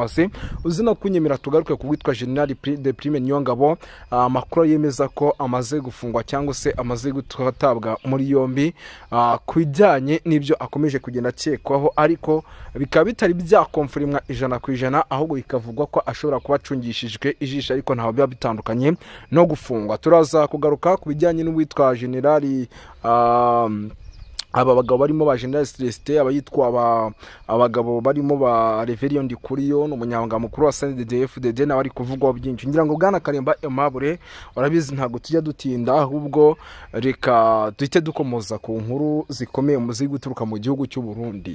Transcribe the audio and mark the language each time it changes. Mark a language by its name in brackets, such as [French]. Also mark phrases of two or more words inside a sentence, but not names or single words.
[Kinyarwanda] Uzina kunyemera tugaruke ku witwa General de Prime Nyongabo ko amakuru yemeza ko amaze gufungwa cyangwa se amaze gutabwa muri yombi ku bijyanye n'ibyo akomeje kugenda akekwaho, ariko bikaba bitari byakomfurimwa 100%, ahubwo bikavugwa ko ashobora kuba acungishijwe ijisho, ariko ntaho biba bitandukanye no gufungwa. Turaza kugaruka ku bijyanye n'uwitwa generali aba bagabo barimo ba General Celestin, abayitwa abagabo barimo ba Reverien Ndikuriyo n'umunyamabanga mukuru wa CNDD-FDD nawe ari kuvugwa byinshi. Ngira ngo Bwana Karimba Aimable urabizi ntago tujya dutinda, ahubwo reka duhite dukomoza ku nkuru zikomeye muzi guturuka mu gihugu cy'u Burundi.